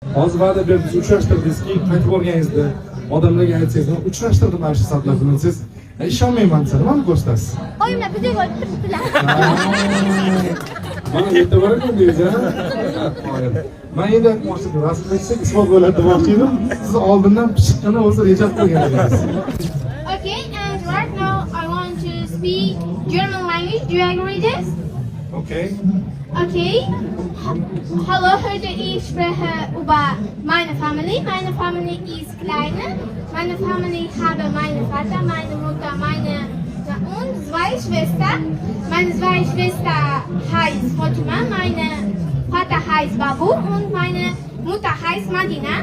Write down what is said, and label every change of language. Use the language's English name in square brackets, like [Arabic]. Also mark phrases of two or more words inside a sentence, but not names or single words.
[Uzbek] Hozir va'da berdingiz, uchrashtirdingiz-ki, qaytib borganingizda odamlarga aytsangiz, "Men uchrashtirdim mana shu soatlar bilan", siz ishonmayman desa, nimani ko'rsatasiz? Oyimlar video olib turibdilar. Mana yerda bor ekan deysiz, ha? Men endi aytmoqchi edim, rasm aytsak isbot bo'ladi demoqchi edim. Siz oldindan pishiqqina bo'lsa reja qilgan edingiz. [English] Okay, and right now I want to speak German language. Do you agree with this? Okay. Okay. [German] Hallo, heute ich spreche über meine Familie. Meine Familie ist kleine. Meine Familie habe meinen Vater, meine Mutter, und zwei Schwestern. Meine zwei Schwestern heißt Fatima, mein Vater heißt Babu und meine Mutter heißt Madina.